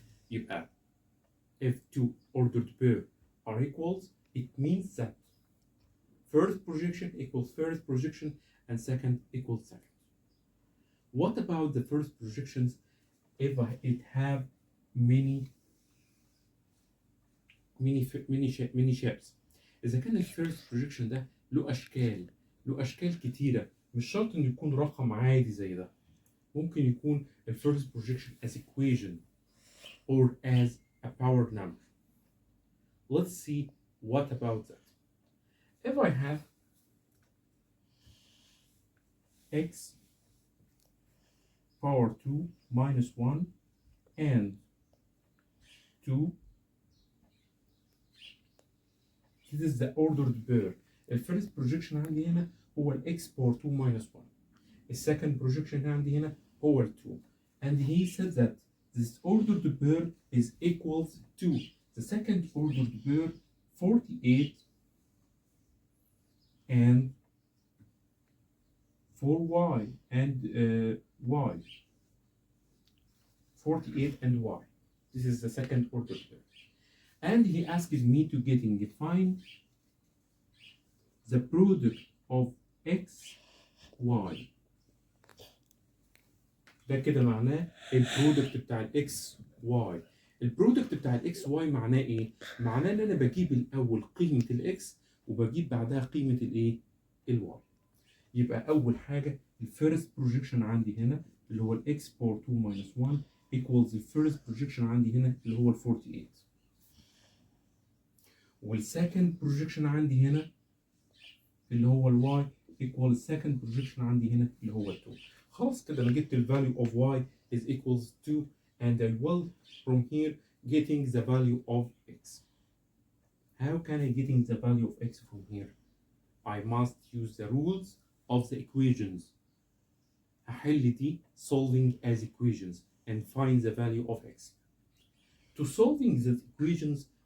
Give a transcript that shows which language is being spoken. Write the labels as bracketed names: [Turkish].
[Arabic] يبقى [English] if two ordered pair are equals, it means that first projection equals first projection and second equals second. What about the first projections if it have many shapes? [Arabic] إذا كان الفيرست projection ده له أشكال كتيرة، مش شرط إنه يكون رقم عادي زي ده. ممكن يكون الفيرست [English] projection as equation or as a power number. Let's see what about that. If I have x power 2 minus 1 and 2, this is the ordered pair. [Arabic] الفيرست projection عندي هنا هو ال [English] x power 2 minus 1. [Arabic] السكند projection عندي هنا هو ال 2. [English] And he said that this ordered pair is equals to the second ordered pair 48 and 4y and y. 48 and y. This is the second ordered pair. And he asked me to define the product of x, y. [Arabic] ده كده معناه البرودكت بتاع الاكس واي. البرودكت بتاع الاكس واي معناه ايه؟ معناه ان انا بجيب الاول قيمه الاكس وبجيب بعدها قيمه الايه؟ الواي. يبقى اول حاجه الفيرست بروجيكشن عندي هنا اللي هو الاكس باور 2 ماينس 1 equals الفيرست بروجيكشن عندي هنا اللي هو ال 48. والسكند بروجيكشن عندي هنا اللي هو الواي equal السكند بروجيكشن عندي هنا اللي هو ال 2. خلاص كده انا جبت ال [English] value of y is equals 2 and I will from here getting the value of x. How can I getting the value of x from here? I must use the rules of the equations. [Arabic] هحل دي [English] solving as equations and find the value of x. To solving the equations